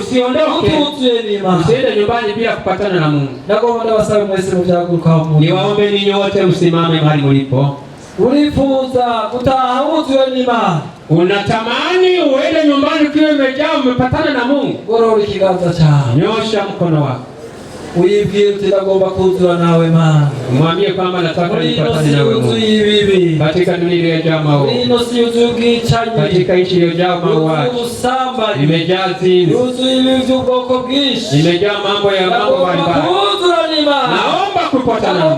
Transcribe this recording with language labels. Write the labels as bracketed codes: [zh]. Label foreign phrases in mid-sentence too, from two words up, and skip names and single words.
[sw] Usiondoke, usiende nyumbani bila kupatana na Mungu. Niwaombe ninyi wote usimame mahali mlipo. [rw] Ulifuza kutaha uzuye n'Imana. [sw] Unatamani uende nyumbani ukiwa umejaa umepatana na Mungu. [rw] Gorora ikiganza cyawe. [sw] Nyosha mkono wako. [rw] Uibwire uti ndagomba kuzura nawe Mana. [sw] Mwambie kwamba nataka nipatane nawe Mungu. Katika dunia iliyojaa maovu, katika nchi iliyojaa mauaji, imejaa zina, imejaa mambo mbalimbali. Naomba kupatana nawe.